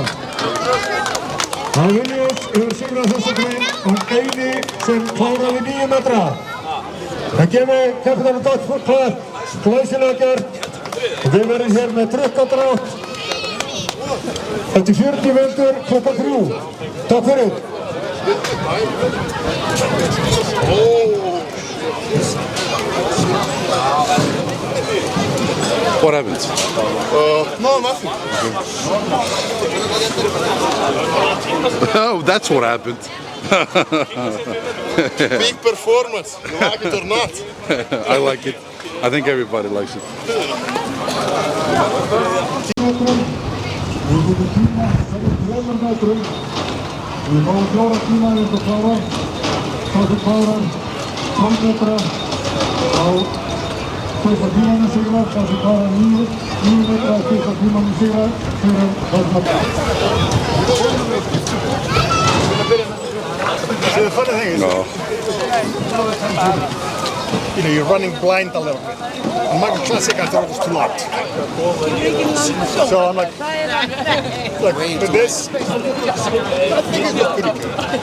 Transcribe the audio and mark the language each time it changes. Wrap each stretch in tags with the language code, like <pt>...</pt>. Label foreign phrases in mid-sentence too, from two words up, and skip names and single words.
<is>Það Vilnius hefur sigrað þessa grein og eini sem kláraði 9 metra. Það gefur kapitanum Dag klapp, glæsilega gert. Við verðum hér með trukkadrátt eftir 40 mínútur klukkan 3. Takk fyrir.</is> <en>What happened? No, nothing. Oh, that's what happened. Big performance. You like it or not? I like it. I think everybody likes it.</en> <is>Við fáum 4 tíma eins og klára. Sá sem klárar 12 metra á fyrsta tímanum sigrar. Sá sem klárar 9 metra á fyrsta tímanum sigrar. Fyrir þessum.</is> <en>See, the funny thing is, No. you know, you're running blind a little bit. On Michael Classic, I thought it was too light. So I'm like with this, I think it looked pretty good.</en>